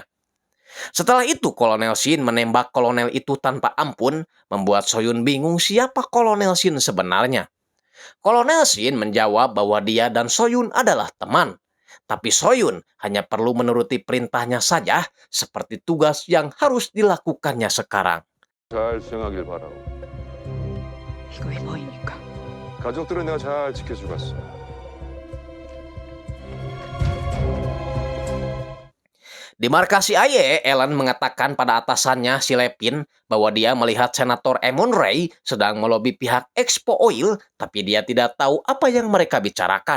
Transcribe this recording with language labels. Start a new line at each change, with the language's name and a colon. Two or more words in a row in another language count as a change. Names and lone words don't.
Indonesian: Setelah itu Kolonel Shin menembak kolonel itu tanpa ampun, membuat Soyun bingung siapa Kolonel Shin sebenarnya. Kolonel Shin menjawab bahwa dia dan Soyun adalah teman. Tapi Soyun hanya perlu menuruti perintahnya saja, seperti tugas yang harus dilakukannya sekarang.
Korean: 잘 수행하길 바라고. 이거 왜 뭐입니까? 가족들은 내가 잘 지켜주겠어.
Indonesian: Di markas CIA, Ellen mengatakan pada atasannya si Lepin bahwa dia melihat Senator Amon Ray sedang melobi pihak Expo Oil, tapi dia tidak tahu apa yang mereka bicarakan.